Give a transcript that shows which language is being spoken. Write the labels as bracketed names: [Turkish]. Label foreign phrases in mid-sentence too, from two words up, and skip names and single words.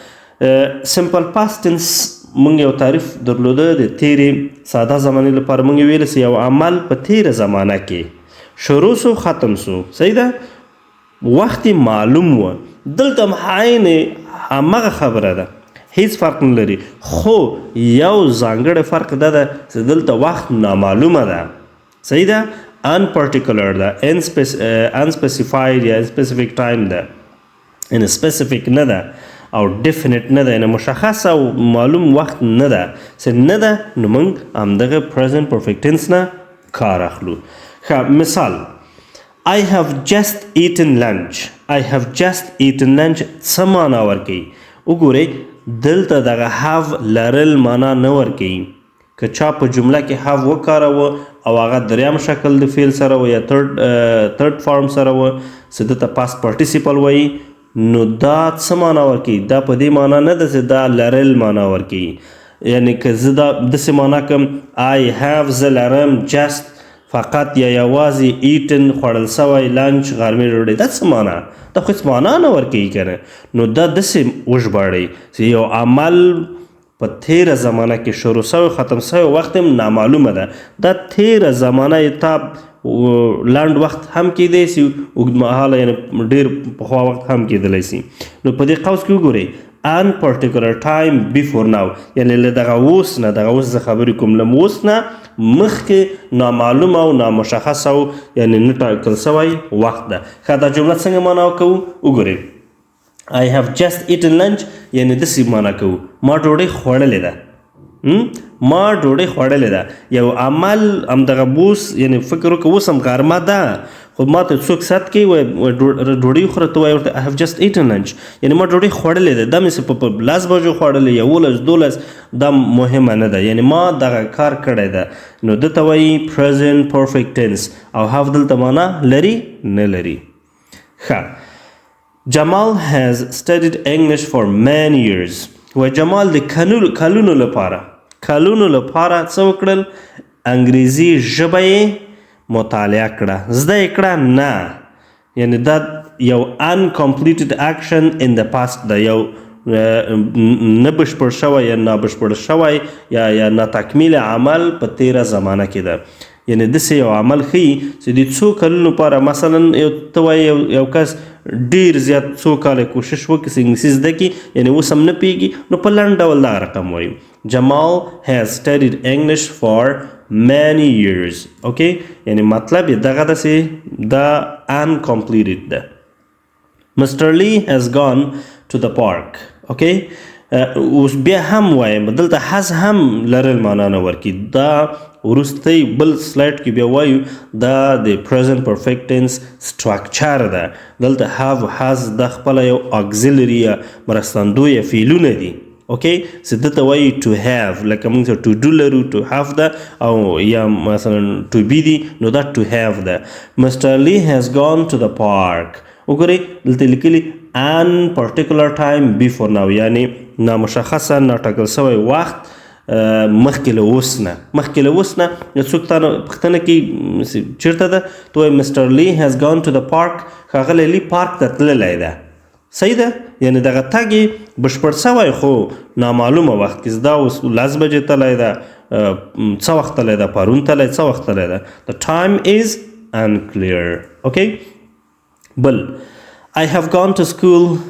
[English] simple past tense [Pashto] موږ یو تعریف درلوده د تیرې ساده زمانې لپاره موږ ویل چې یو عمل په تیره زمانه کې شروع سو ختم سو صحیح ده وخت معلوم و دلته عین همغه خبره ده هیڅ فرق نه لري خو یو ځانګړی فرق دا ده چې دلته وخت نامعلومه ده صحیح ده unparticular ده unspecified یا [English] specific time [Pashto] ده [English] un specific [Pashto] نه ده او definite نه ده یعنې مشخص او معلوم وخت نه ده چې نه ده نو موږ همدغه [English] present perfect tense [Pashto] نه کار اخلو مثال [English] I have just eaten lunch I have just eaten lunch [Pashto] څه معنا ورکوي وګورئ دلته دغه have لرل معنا نه ورکوي که چا په جمله کې have وکاروه او هغه دریم شکل د فعل سره و یا [English] third form [Pashto] سره و چې دته [English] past participle [Pashto] وایي نو دا څه معنا ورکوي دا په دې معنا نه ده چې دا لرل معنا ورکوي یعنی که زه دا داسې معنا کړم [English] I have [Pashto] زه لرم just فقط یا یوازې ایټن خوړل سوی لنچ غرمې ډوډۍ دا څه معنا دا خو هېڅ معنا نه ورکوي که نه نو دا داسې وژباړئ چې یو عمل په تیره زمانه کې شروع سوی ختم سوی وخت هم نامعلومه ده دا تیره زمانه تا لنډ وخت هم کیدی شي اوږدمهاله یعنې ډېر پخوا وخت هم کیدلی شي نو په دې قوس کې وګورئ [English] unparticular time before now [Pashto] یعنې له دغه اوس نه دغه اوس زه خبرې کوم له اوس نه مخکې نامعلومه او نامشخصه او یعنې نه ټاکل سوی وخت ده ښه دا جمله څنګه معنا کوو وګورئ [English] I have just eaten lunch [Pashto] یعنې داسې معنا کوو ما ډوډۍ خوړلې ده ما ډوډۍ خوړلې ده یو عمل همدغه بوس یعنې فکر وکړه اوس هم غرمه ده خو ما ته څوک سات کوي وایي ډوډۍ وخوره ته وایي ورته [English] I have just eaten lunch [Pashto] یعنې ما ډوډۍ خوړلې ده دا مې په 10 بجو خوړلې 11 12 دا مهمه نه ده یعنې ما دغه کار کړی ده نو دته وایي [English] present perfect tense [Pashto] او have دلته معنا لري نه لري ښه [English] Jamal has studied English for many years [Pashto] و جمال د کلونو لپاره څه وکړل انګریزي ژبه یې مطالعه کړه زده یې کړه نه یعنې دا یو [English] uncompleted action in the past [Pashto] ده یو نه بشپړ شوی یا نابشپړ شوی یا ناتکمیل عمل په تیره زمانه کې ده یعنې داسې یو عمل ښیي چې د څو کلونو لپاره مثلا ته وایي یو کس ډېر زیات څو کاله کوشش وکړي چې انګلیسي زده کړي یعنې اوس هم نه پوهېږي نو په لنډ ډول دغه رقم وایو [English] Jamal has studied English for many years okay [Pashto] یعنې مطلب یې دغه ده چې دا uncompleted ده Mr. [English] Lee has gone to the park okay [Pashto] اوس بیا هم وایم دلته has هم لرل معنا نه ورکړي دا وروستی بل سلایډ کې بیا وایو دا د [English] present perfect tense structure [Pashto] ده دلته have has د خپله یو auxiliary یا مرستندویه فعلونه دي اوکې چې دته وایي [English] to have [Pashto] لکه موږ ته [English] to do [Pashto] لرو [English] to have [Pashto] ده او یا مثلا [English] to be [Pashto] دي نو دا [English] to have [Pashto] ده Mr. [English] Lee has gone to the park [Pashto] وګورئ دلته لیکلي [English] un particular time before now [Pashto] یعنی نامشخصه ناټاکل سوی وخت مخکې له اوس نه څوک تا نه پوښتنه کوي چېرته ده ته وایې [English] Mr. Lee has gone to the park [Pashto] ښاغلی لی پارک ته تللی ده صحیح ده یعنې دغه تګ یې بشپړ سوی خو نامعلومه وخت کې دا اوس 10 بجې تللی ده څه وخت تللی ده پرون تللی څه وخت تللی ده [English] the time is unclear okay [Pashto] بل [English] I have gone to school